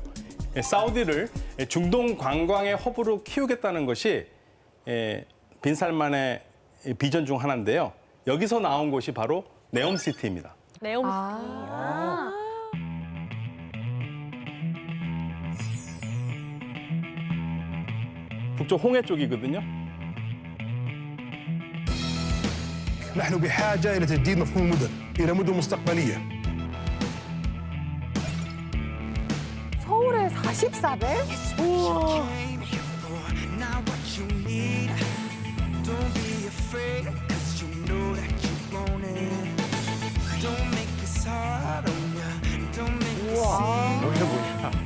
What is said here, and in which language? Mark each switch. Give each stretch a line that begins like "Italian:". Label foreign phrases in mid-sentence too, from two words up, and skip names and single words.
Korean: 사우디를 중동 관광의 허브로 키우겠다는 것이 빈살만의 비전 중 하나인데요. 여기서 나온 곳이 바로 네옴시티입니다. 네옴시티. 북쪽 홍해 쪽이거든요.
Arabic: نحن بحاجة إلى تجديد مفهوم المدن إلى مدن مستقبلية.
Korean: 서울에 44배? 우와. 여기가 뭐냐?